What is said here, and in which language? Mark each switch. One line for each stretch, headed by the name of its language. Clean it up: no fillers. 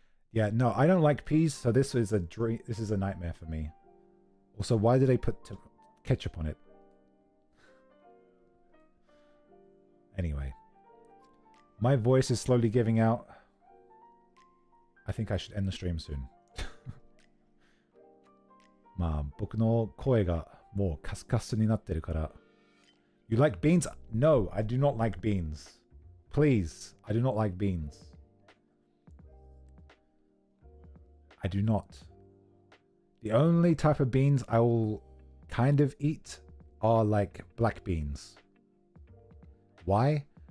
English: Yeah, no, I don't like peas, so this is a dream. This is a nightmare for me. Also, why did they put ketchup on it? Anyway. My voice is slowly giving out. I think I should end the stream soon.
Japanese: まあ、僕の声がもうカスカスになってるから。
English: You like beans? No, I do not like beans. Please, I do not like beans. I do not. The only type of beans I will kind of eat are like black beans. Why?